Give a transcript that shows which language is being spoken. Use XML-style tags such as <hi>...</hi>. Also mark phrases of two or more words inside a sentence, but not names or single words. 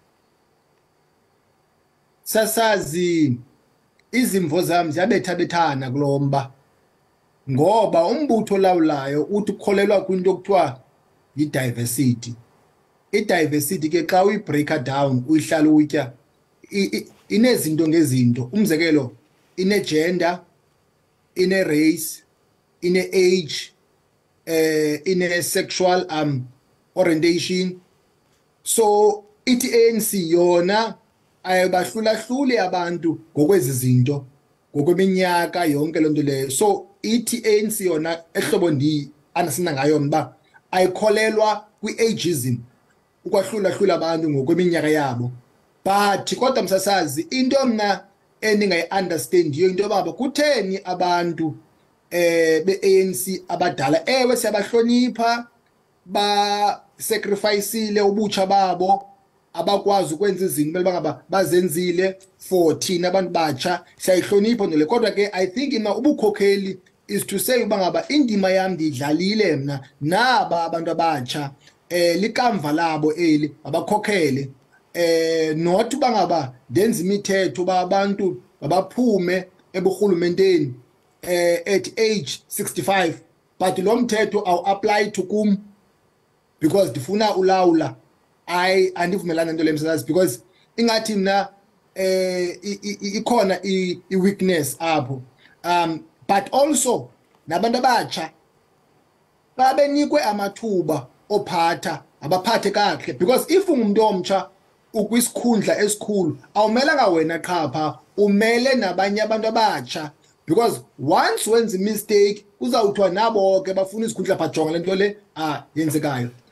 <xh>Sasazi izimvo zami ziyabethabethana kulomba ngoba umbutho lawulayo uthi ukholelwa kwinto okuthiwa yi-diversity. I-diversity ke xa uyibreaka down uyihlala utya inezinto ngezinto. Umzekelo ine-gender, ine-race, ine-age, ine-sexual orientation. So ithi ANC yona ayibahlulahluli abantu ngokwezi zinto ngokweminyaka yonke lonto leyo. So ithi ANC yona ehlobo andisina ngayo mba ayikholelwa kwi-ageism ukwahlulahlula abantu ngokweminyaka yabo. But kodwa msasazi into mna endingayi-understandiyo into baba kutheni abantu be-ANC abadala ewe siyabahlonipha ba-sacrificeile ubutsha babo abakwazi ukwenza izinto mele bangaba bazenzile for thina abantu batsha siyayihlonipha nole. Kodwa ke</xh> <en>I think</en> <xh>ubukhokheli</xh> <en>is to say</en> <xh>bangaba indima yami ndiyidlalile mna naba abantu abatsha likamva labo eli abakhokhele not bangaba ndenza imithetho ba abantu babaphume eburhulumenteni</xh> <en>at age 65</en> <xh>but lo mthetho awu</xh> <en>apply to</en> <xh>kum because ndifuna ulawula. Andivumelana nto le msasazi because ingathi mna ikhona i-weakness apho</xh> <en>but also</en> <xh>nabantu abatsha babenikwe amathuba ophatha abaphathe kahle</xh> <en>because if</en> <xh>ungumuntu omtsha ukwisikhundla esikhulu awumelanga wena qha pha umele nabanye abantu abatsha</xh> <en>because once</en> <xh>wenza mistake uzawuthiwa nabo ke bafuna isikhundla bajonga lento le yenzekayo.</xh>